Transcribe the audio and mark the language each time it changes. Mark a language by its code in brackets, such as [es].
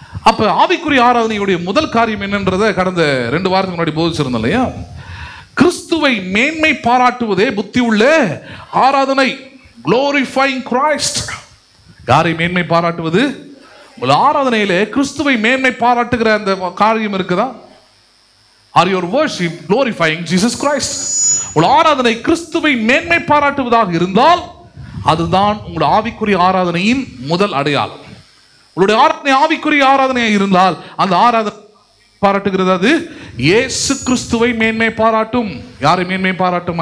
[ta] அப்ப ஆவிக்குரிய ஆராதனையுடைய முதல் காரியம் என்னன்றதை கடந்த 2 வாரத்துக்கு முன்னாடி போதிச்சிருந்தோம் இல்லையா? கிறிஸ்துவை மேன்மை பாராட்டுவதே புத்தி உள்ள ஆராதனை. [en] glorifying Christ. [ta] யாரை மேன்மை பாராட்டுவது? உங்கள் ஆராதனையிலே கிறிஸ்துவை மேன்மை பாராட்டுகிற அந்த காரியம் இருக்குதா? [en] Are your worship glorifying Jesus Christ? [ta] உங்கள் ஆராதனை கிறிஸ்துவை மேன்மை பாராட்டுவதாக இருந்தால் அதுதான் உங்கள் ஆவிக்குரிய ஆராதனையின் முதல் அடையாளம். உங்களுடைய ஆராதனை ஆவிக்குரிய ஆராதனையாக இருந்தால் அந்த ஆராதனை பாராட்டுகிறது அது இயேசு கிறிஸ்துவை மேன்மை பாராட்டும். யாரை மேன்மை பாராட்டும்?